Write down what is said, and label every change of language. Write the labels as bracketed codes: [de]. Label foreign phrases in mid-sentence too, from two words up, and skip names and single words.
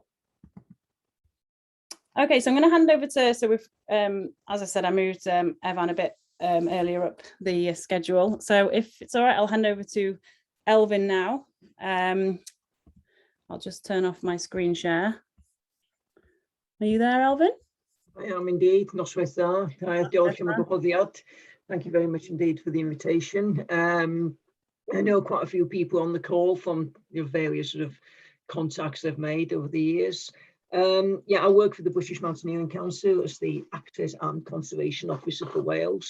[en] Okay, so I'm going to hand over to, so we've, as I said, I moved Evan a bit earlier up the schedule. So if it's all right, I'll hand over to Elvin now. I'll just turn off my screen share. Are you there, Elvin? I am indeed, [cy] noswaith dda. Diolch am y gwahoddiad. [en] Thank you very much indeed for the invitation. I know quite a few people on the call from various sort of contacts they've made over the years. Yeah, I work for the British Mountaineering Council as the Access and Conservation Officer for Wales.